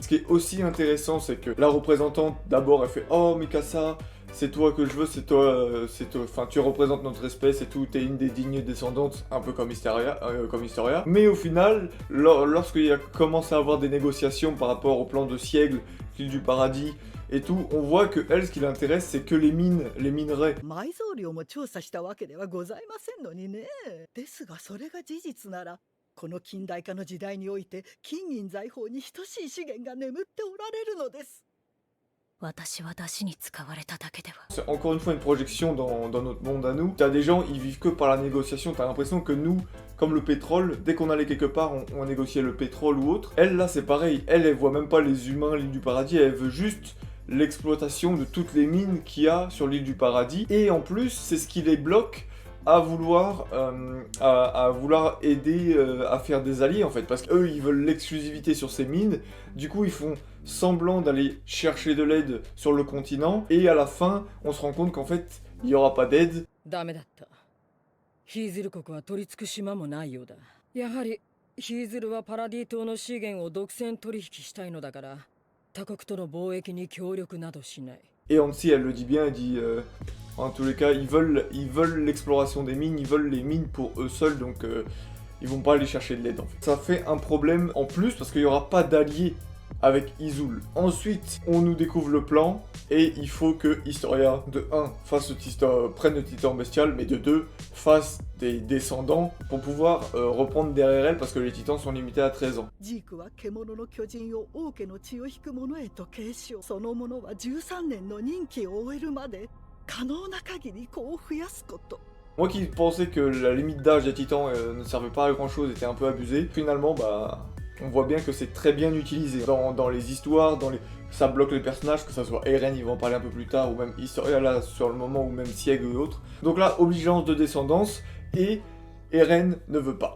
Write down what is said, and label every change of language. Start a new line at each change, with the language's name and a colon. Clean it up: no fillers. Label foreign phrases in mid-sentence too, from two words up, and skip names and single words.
French: Ce qui est aussi intéressant, c'est que la représentante, d'abord, elle fait « Oh, Mikasa, c'est toi que je veux, c'est toi, enfin tu représentes notre espèce et tout, t'es une des dignes descendantes, un peu comme Mysteria. Mais au final, lorsqu'il a commencé à avoir des négociations par rapport au plan de Siègle, l'île du paradis et tout, on voit que elle, ce qui l'intéresse, c'est que les minerais.
Japanese: 埋蔵量も調査したわけではございませんのにね。ですがそれが事実なら、この近代化の時代において金銀財宝に等しい資源が眠っておられるのです。私は出汁に使われただけでは。
French: C'est encore une fois une projection dans notre monde à nous. T'as des gens, ils vivent que par la négociation. T'as l'impression que nous, comme le pétrole, dès qu'on allait quelque part, on négociait le pétrole ou autre. Elle, là, c'est pareil. Elle voit même pas les humains, l'île du paradis. Elle veut juste l'exploitation de toutes les mines qu'il y a sur l'île du paradis. Et en plus, c'est ce qui les bloque à vouloir aider à faire des alliés, en fait. Parce qu'eux, ils veulent l'exclusivité sur ces mines. Du coup, ils font semblant d'aller chercher de l'aide sur le continent, et à la fin, on se rend compte qu'en fait, il n'y aura pas d'aide.
Japanese: ダメだった。ヒーズル国は取り付く島もないようだ。やはりヒーズルはパラディ島の資源を独占取引したいのだから、他国との貿易に協力などしない。
French: Et Hansi, elle le dit bien, elle dit, en tous les cas, ils veulent l'exploration des mines, ils veulent les mines pour eux seuls, donc ils vont pas aller chercher de l'aide en fait. Ça fait un problème en plus, parce qu'il n'y aura pas d'alliés avec Izul. Ensuite, on nous découvre le plan, et il faut que Historia, de 1, prenne le titan bestial, mais de 2, fasse des descendants pour pouvoir reprendre derrière elle, parce que les titans sont limités à 13 ans.
Japanese: ジークは獣の巨人を王家の血を引く者へと継承、その者は13年の任期を終えるまで可能な限り子を増やすこと。
French: Moi qui pensais que la limite d'âge des titans ne servait pas à grand chose, était un peu abusée, finalement, bah, on voit bien que c'est très bien utilisé. Dans les histoires, ça bloque les personnages, que ça soit Eren, il va en parler un peu plus tard, ou même Historia, là, sur le moment, ou même Sieg ou autres. Donc là, obligeance de descendance, et Eren ne veut pas.